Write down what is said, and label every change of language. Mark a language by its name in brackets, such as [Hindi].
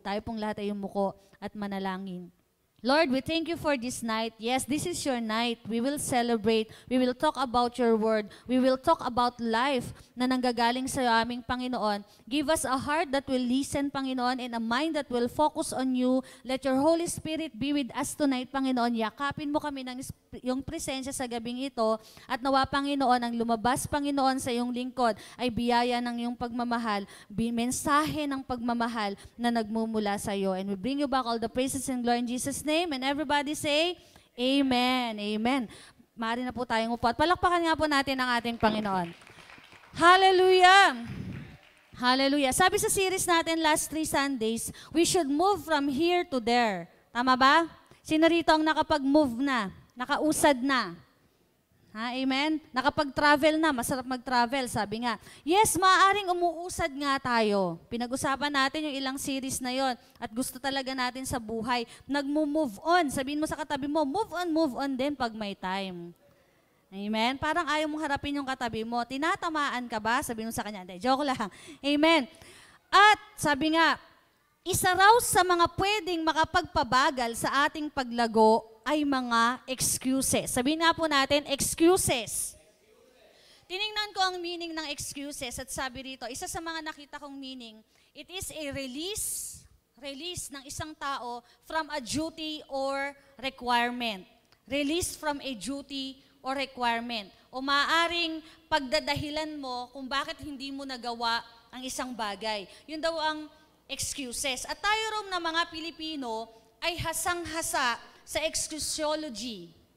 [Filipino] Tayo pong lahat ay yumuko at manalangin. Lord, [English] we thank you for this night. Yes, this is your night. We will celebrate. We will talk about your word. We will talk about life [Filipino] na nanggagaling sa aming Panginoon. [English] Give us a heart that will listen, Panginoon, and a mind that will focus on you. Let your Holy Spirit be with us tonight, Panginoon. [Filipino] Yakapin mo kami ng yung presensya sa gabing ito at nawa, Panginoon, ang lumabas, Panginoon, sa iyong lingkod ay biyaya ng iyong pagmamahal, mensahe ng pagmamahal na nagmumula sa iyo. [English] And we bring you back all the praises and glory in Jesus' name. And everybody say, Amen. Amen. [Filipino] Maaari na po tayong upo. At palakpakan nga po natin ang ating Panginoon. Hallelujah! Hallelujah. Sabi sa series natin [English] last 3 Sundays, we should move from here to there. [Filipino] Tama ba? Sino rito ang nakapag-move na? Nakausad na? Ha, amen? Nakapag-travel na, masarap mag-travel, sabi nga. Yes, maaaring umuusad nga tayo. Pinag-usapan natin yung ilang series na yon at gusto talaga natin sa buhay. Nag-move on. Sabihin mo sa katabi mo, move on din pag may time. Amen? Parang ayaw mong harapin yung katabi mo. Tinatamaan ka ba? Sabihin mo sa kanya, hindi, joke lang. Amen? At sabi nga, isa raw sa mga pwedeng makapagpabagal sa ating paglago ay mga excuses. Sabihin nga po natin, excuses. Tiningnan ko ang meaning ng excuses at sabi rito, isa sa mga nakita kong meaning, it is a release ng isang tao [English] from a duty or requirement. Release from a duty or requirement. [Filipino] O maaaring pagdadahilan mo kung bakit hindi mo nagawa ang isang bagay. Yun daw ang excuses. At tayo rin na mga Pilipino ay hasang-hasa sa excusology.